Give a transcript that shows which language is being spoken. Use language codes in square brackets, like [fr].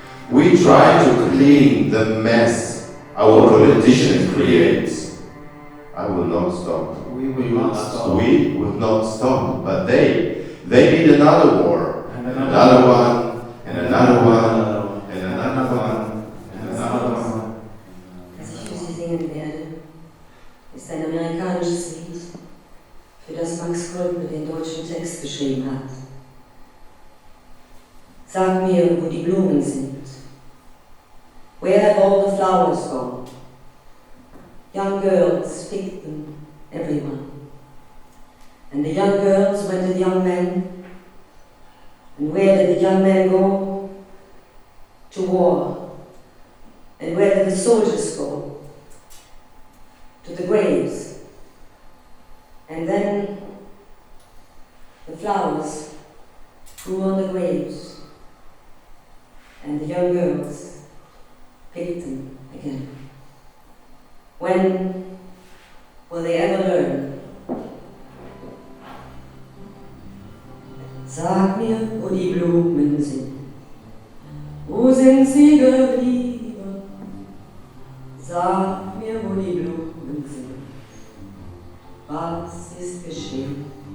[en] We try to clean the mess our politicians create. I will not stop. We will not stop. We will not stop. But they need another war. And Another one, and another one, and another one, and another one. [de] Was ich für Sie singen werde, ist ein amerikanisches Lied, für das Max Kolbe den deutschen Text geschrieben hat. Sag mir, wo die Blumen sind. [en] Where have all the flowers gone? Young girls picked them, everyone. And the young girls went to the young men. And where did the young men go? To war. And where did the soldiers go? To the graves. And then the flowers grew on the graves. And the young girls picked them again. When will they ever learn? [de] Sag mir, wo die Blumen sind. Wo sind sie geblieben? Sag mir, wo die Blumen sind. Was ist geschehen?